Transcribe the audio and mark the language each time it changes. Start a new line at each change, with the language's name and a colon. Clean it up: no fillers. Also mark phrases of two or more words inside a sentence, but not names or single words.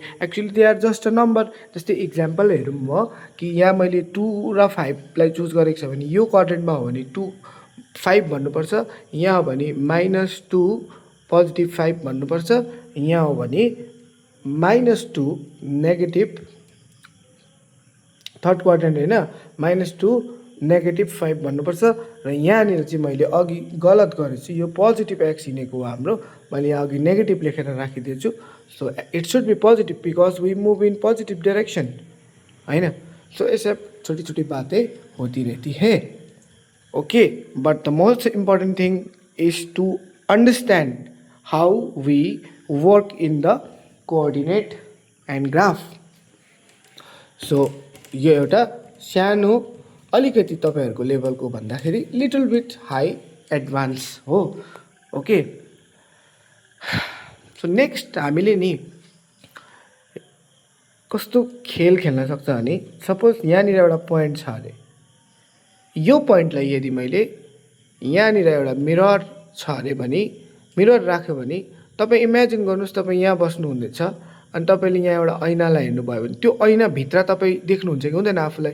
English: actually they are just a number.
Nepali: जस्तै इक्जाम्पल हेरौँ म कि यहाँ मैले 2 र 5लाई चुज गरेको छ भने यो क्वाड्रेन्टमा हो भने 2 5 भन्नुपर्छ, यहाँ हो भने -2 पोजिटिभ 5 भन्नुपर्छ, यहाँ हो भने -2 नेगेटिभ
English: third quadrant
Nepali: होइन -2 नेगेटिभ 5 भन्नुपर्छ। र यहाँनिर चाहिँ मैले अघि गलत गरेछु, यो
English: positive x
Nepali: हिँडेको हो हाम्रो, मैले यहाँ अघि नेगेटिभ लेखेर राखिदिएछु।
English: so it should be positive because we move in positive direction,
Hindi: है ना। सो ये सब छोटी छोटी बातें होती रहती है।
English: Okay, but the most important thing is to understand how we work in the coordinate and graph.
Nepali: सो यो एउटा सानो अलिकति तपाईँहरूको लेभलको भन्दाखेरि
English: little bit high advance
Nepali: हो.
English: okay, so next
Nepali: हामीले नि कस्तो खेल खेल्न सक्छ भने सपोज यहाँनिर एउटा पोइन्ट छ अरे, यो पोइन्टलाई यदि मैले यहाँनिर एउटा मिरर छ अरे भने मिरर राख्यो भने तपाईँ इमेजिन गर्नुहोस् तपाईँ यहाँ बस्नुहुँदैछ अनि तपाईँले यहाँ एउटा ऐनालाई हेर्नुभयो भने त्यो ऐनाभित्र तपाईँ देख्नुहुन्छ कि हुँदैन आफूलाई.